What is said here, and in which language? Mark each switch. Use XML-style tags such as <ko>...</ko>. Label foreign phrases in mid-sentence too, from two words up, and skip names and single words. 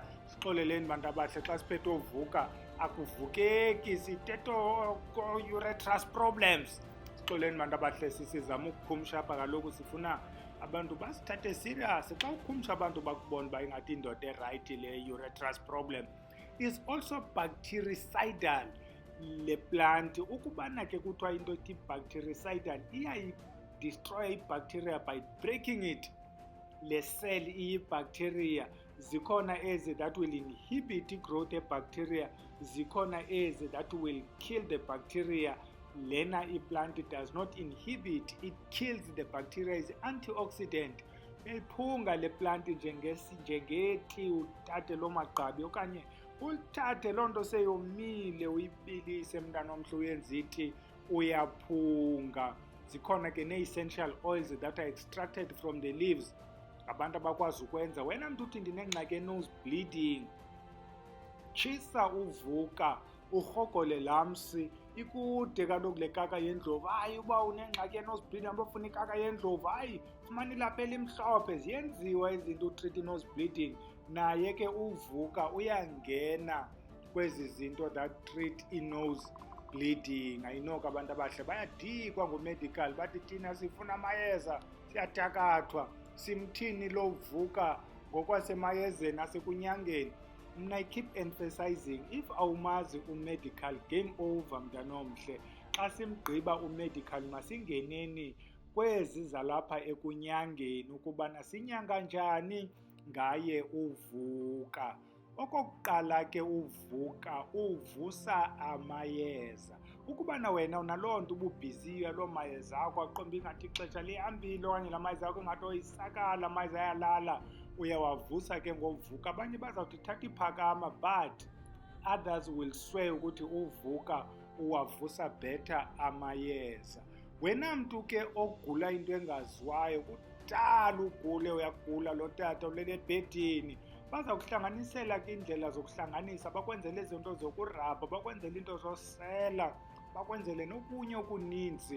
<xh>Sixoleleni bantu abahle, xa siphethe uvuka akuvukeki, sithethe</xh> <en>urethral problems.</en> <xh>Sixoleleni bantu abahle, sizama ukukhumsha apha, kaloku sifuna abantu basithathe serious. Xa ukhumsha abantu bakubona uba ingathi indoda erayithi le</xh> <en>urethral problem. Is also bactericidal le plant.</en> <xh>Ukubana ke kuthiwa into ethi bactericidal, iyayidestroy ibacteria</xh> <en>by breaking it.</en> <xh>Le cell iyi-bacteria. Zikhona ezi</xh> <en>that will inhibit growth e-bacteria,</en> <xh>zikhona ezi</xh> <en>that will kill the bacteria.</en> <xh>Lena i-plant</xh> <en>does not inhibit, it kills the bacteria, is antioxidant.</en> <xh>Uyayiphunga le plant njengethi uthathe loo magqabi, okanye uthathe loo nto seyomile uyibilise mntanomhle uyenze iti, uyaphunga. Zikhona ke nee-essential</xh> <en>oils that are extracted from the leaves,</en> <xh>abantu abakwazi ukwenza. Wena mntu uthi ndinengxaki</xh> <en>ye-nose bleeding,</en> <xh>tshisa uvuka, urhogole lamsi. Ikude kaloku le kaka yendlovu. Hayi, uba unengxaki</xh> <en>ye-nose bleeding</en> <xh>abafuna ikaka yendlovu, hayi fumana ilaphu elimhlophe. Ziyenziwa izinto utreat</xh> <en>i-nose bleeding.</en> <xh>Naye ke uvuka uyangena kwezi zinto</xh> <en>that treat i-nose bleeding.</en> <xh>Ayinoko abantu abahle bayadikwa ngumedical, bathi thina sifuna amayeza, siyathakathwa. Simthini lo vuka ngokwasemayezeni asekunyangeni?</xh> <en>Mna I keep emphasizing, if</en> <xh>awumazi umedical,</xh> <en>game over mntanomhle.</en> <xh>Xa simgqiba umedical masingeneni kwezi zalapha ekunyangeni ukubana sinyanga njani ngaye uvuka. Okokuqala ke uvuka uvusa amayeza. Ukubana wena unaloo nto ububhiziyo loo mayeza akho, aqomba ingathi ixesha lihambile okanye la mayeza akho ingathi oyisakala, amayeza ayalala, uyawavusa ke ngovuka. Abanye bazawuthi thatha iphakama,</xh> <en>but others will swear</en> <xh>ukuthi uvuka uwavusa</xh> <en>better amayeza.</en> <xh>Wena mntu ke ogula into engaziwayo, kudala ugule, uyagula lo tata ulele ebhedini, baza kuhlanganisela ke indlela zokuhlanganisa, bakwenzele izinto zokurabha, bakwenzele into zosela, bakwenzele nokunye okuninzi.</xh>